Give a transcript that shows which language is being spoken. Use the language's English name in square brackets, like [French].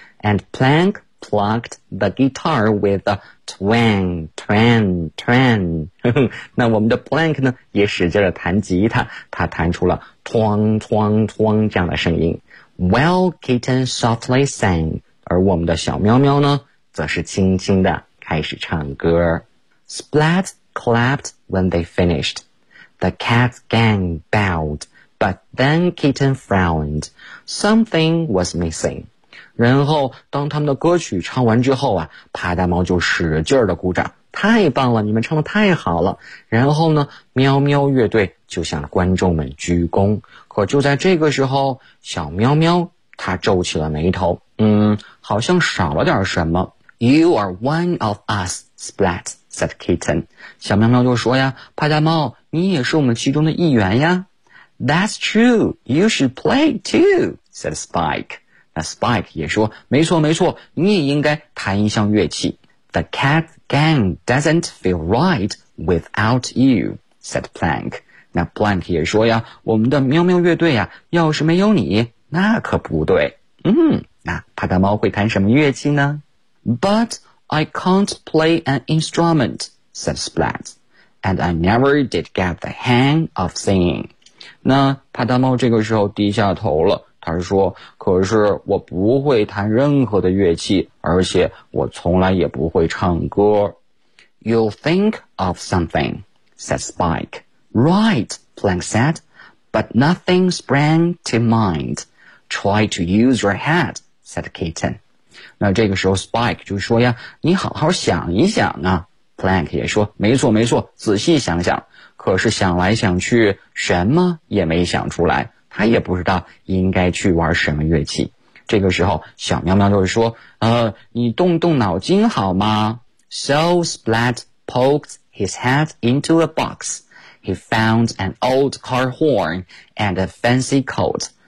[English] And Plankplucked the guitar with a twang, twang, twang. [Chinese] 那我们的 Plank 呢也使劲了弹吉他，他弹出了 twang, twang, twang 这样的声音。 [English] Well, Kitten softly sang. [Chinese] 而我们的小喵喵呢则是轻轻地开始唱歌。 [English] Splat clapped when they finished. The cat gang bowed, but then Kitten frowned. Something was missing. [Chinese] 然后当他们的歌曲唱完之后啊，帕达猫就使劲的鼓掌，太棒了，你们唱的太好了。然后呢，喵喵乐队就向观众们鞠躬。可就在这个时候，小喵喵他皱起了眉头，嗯，好像少了点什么。 [English] You are one of us, Splat, said Kitten. [Chinese] 小喵喵就说呀，帕达猫你也是我们其中的一员呀。 [English] That's true, you should play too, said Spike. [Chinese] 那 Spike 也说，没错没错，你也应该弹一项乐器。 [English] The cat gang doesn't feel right without you, said Plank. [Chinese] 那 Plank 也说呀，我们的喵喵乐队呀，要是没有你那可不对。嗯，那帕达猫会弹什么乐器呢？ [English] But I can't play an instrument, said Splat, and I never did get the hang of singing. [Chinese] 那帕达猫这个时候低下头了，他说，可是我不会弹任何的乐器，而且我从来也不会唱歌。 [English] You'll think of something, said Spike. Right, Plank said, but nothing sprang to mind. Try to use your head, said Kitten. [Chinese] 那这个时候 Spike 就说呀，你好好想一想啊。 Plank 也说，没错没错，仔细想想。可是想来想去，什么也没想出来。他也不知道应该去玩什么乐器。这个时候小喵喵就说，你动动脑筋好吗？ [English] So Splat poked his head into a box. He found an old car horn and a fancy coat.